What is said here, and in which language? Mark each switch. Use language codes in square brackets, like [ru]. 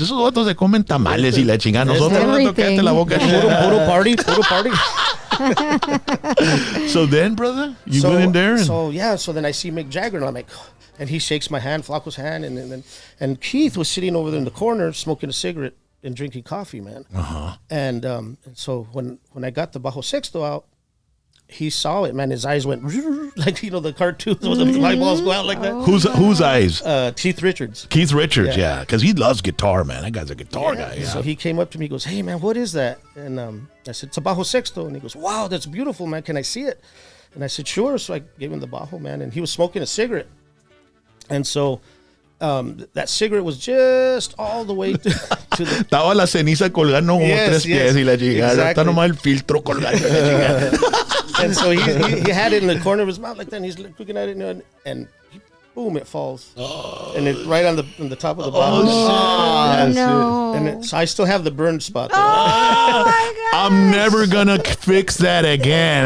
[es] Esos otros se comen tamales y la chingada. Nosotros vamos a tocarte la boca. Puro party. [en] So then, brother, you went in there? So then I see Mick Jagger, and I'm like, and he shakes my hand, Flaco's hand, and Keith was sitting over there in the corner smoking a cigarette and drinking coffee, man. And so when I got the bajo sexto out, he saw it, man. His eyes went like the cartoons where the light balls go out like that. Whose eyes? Keith Richards. Keith Richards, yeah, because he loves guitar, man. That guy's a guitar guy. Yeah. So he came up to me, he goes, "Hey, man, what is that?" And I said, "It's a bajo sexto." And he goes, "Wow, that's beautiful, man. Can I see it?" And I said, "Sure." So I gave him the bajo, man, and he was smoking a cigarette. And so that cigarette was just all the way to the... [es] Estaba la ceniza colgando como tres pies y la chingada. Está nomás el filtro colgando. [en] And so he had it in the corner of his mouth like that, and he's looking at it, and boom, it falls. And it right on the top of the bottle. Oh, no. And so I still have the burn spot there. Oh my God. I'm never gonna fix that again.